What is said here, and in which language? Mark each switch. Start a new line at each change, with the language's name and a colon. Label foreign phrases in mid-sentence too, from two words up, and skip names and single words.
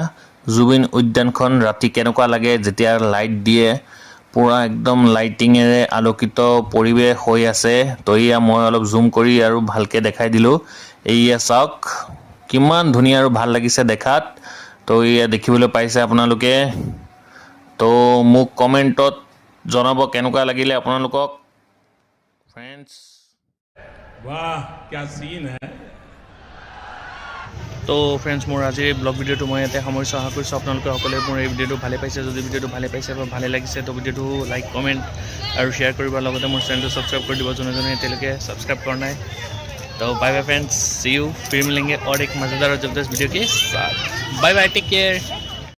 Assamese: জুবিন উদ্যানখন ৰাতি কেনেকুৱা লাগে যেতিয়া লাইট দিয়ে পুৰা একদম লাইটিঙেৰে আলোকিত পৰিৱেশ হৈ আছে তো এইয়া মই অলপ জুম কৰি আৰু ভালকৈ দেখাই দিলোঁ এইয়া চাওক কিমান ধুনীয়া আৰু ভাল লাগিছে দেখাত তো এইয়া দেখিবলৈ পাইছে আপোনালোকে তো মোক কমেণ্টত জনাব কেনেকুৱা লাগিলে আপোনালোকক ফ্ৰেণ্ডছ
Hindi: वाह क्या सीन है
Assamese: তো ফ্ৰেণ্ডছ মোৰ আজিৰ এই ব্লগ ভিডিঅ'টো মই ইয়াতে সামৰিছোঁ আশা কৰিছোঁ আপোনালোকে সকলোৱে মোৰ এই ভিডিঅ'টো ভালে পাইছে যদি ভিডিঅ'টো ভালে পাইছে বা ভালে লাগিছে তো ভিডিঅ'টো
English: like comment
Assamese: আৰু শ্বেয়াৰ কৰিব লগতে মোৰ চেনেলটো ছাবস্ক্ৰাইব কৰি দিব যোনে যোনে এতিয়ালৈকে ছাবস্ক্ৰাইব কৰা নাই तो
English: bye bye friends see you
Hindi: फिर मिलेंगे और एक मज़ेदार और ज़बरदस्त वीडियो के साथ
English: bye bye take care